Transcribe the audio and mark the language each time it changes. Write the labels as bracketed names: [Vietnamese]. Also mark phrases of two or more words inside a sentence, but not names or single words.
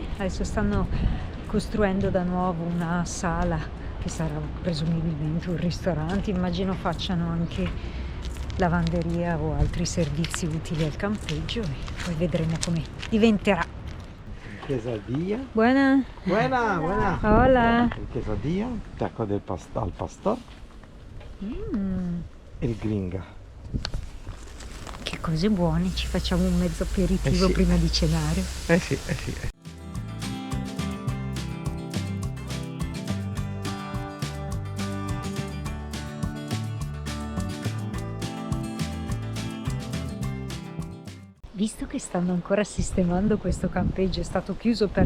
[Italian] Adesso stanno costruendo da nuovo una sala che sarà presumibilmente un ristorante. Immagino facciano anche lavanderia o altri servizi utili al campeggio e poi vedremo come diventerà. Quesadilla. Buona. [Spanish] Buena, buena. Hola. [Italian] Il quesadilla, [Spanish] taco del al pastor [Italian] e il gringa. Che cose buone, ci facciamo un mezzo aperitivo sì. prima di cenare. Sì. Visto che stanno ancora sistemando questo campeggio, è stato chiuso per